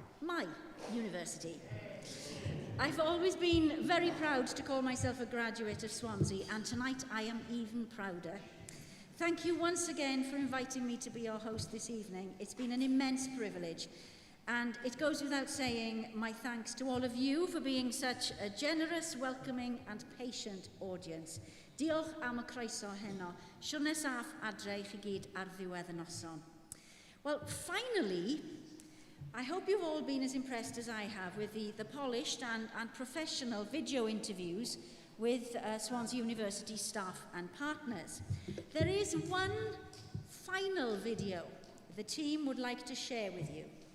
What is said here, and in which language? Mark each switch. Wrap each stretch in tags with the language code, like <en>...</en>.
<en>my university. I've always been very proud to call myself a graduate of Swansea, and tonight I am even prouder. Thank you once again for inviting me to be your host this evening. It's been an immense privilege, and it goes without saying my thanks to all of you for being such a generous, welcoming and patient audience.</en> <cy>Diolch am y croeso heno. Siwr nesaf adre I chi gyd ar ddiwedd y noson.</cy> <en>Well, finally, I hope you've all been as impressed as I have with the polished and professional video interviews with Swansea University staff and partners. There is one final video the team would like to share with you.</en>